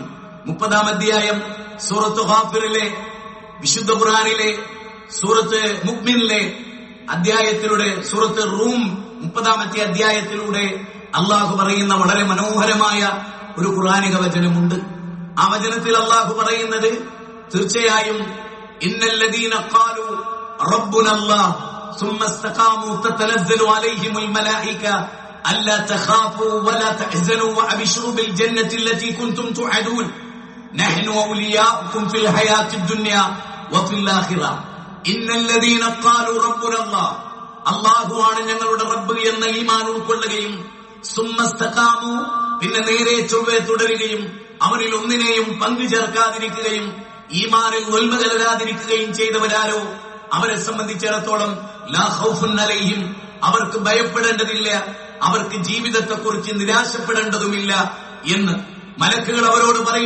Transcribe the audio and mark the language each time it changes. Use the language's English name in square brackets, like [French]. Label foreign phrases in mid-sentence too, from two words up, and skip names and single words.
[Malayalam] 30-ാം അധ്യായം സൂറത്ത് ഗാഫിറിലെ വിശുദ്ധ ഖുർആനിലെ സൂറത്ത് മുഅ്മിനിലെ അധ്യായത്തിലൂടെ, സൂറത്ത് റൂം 30-ാമത്തെ അധ്യായത്തിലൂടെ അള്ളാഹു പറയുന്ന വളരെ മനോഹരമായ ഒരു ഖുർആനിക വചനമുണ്ട്. ആ വചനത്തിൽ അള്ളാഹു പറയുന്നത്, തീർച്ചയായും [Arabic] إن الذين قالوا ربنا الله ثم استقاموا تتنزل عليهم الملائكة ألا تخافوا ولا تحزنوا وأبشروا بالجنة التي كنتم توعدون نحن أولياؤكم في الحياة الدنيا وفي الآخرة إن الذين قالوا ربنا الله [Malayalam] അള്ളാഹു ആണ് ഞങ്ങളുടെ റബ്ബ് എന്ന ഈമാൻ ഉൾക്കൊള്ളുകയും സുമ്മസ്തഖാമു പിന്നെ നേരെ ചൊവ്വെ തുടരുകയും അവരിൽ ഒന്നിനെയും പങ്കു ചേർക്കാതിരിക്കുകയും ഈമാനിൽ ദുൽമ കലരാതിരിക്കുകയും ചെയ്തവരാരോ അവരെ സംബന്ധിച്ചിടത്തോളം [Arabic] لا خوف عليهم, [Malayalam] അവർക്ക് ഭയപ്പെടേണ്ടതില്ല, അവർക്ക് ജീവിതത്തെക്കുറിച്ച് നിരാശപ്പെടേണ്ടതുമില്ല എന്ന് മലക്കുകൾ അവരോട് പറയും.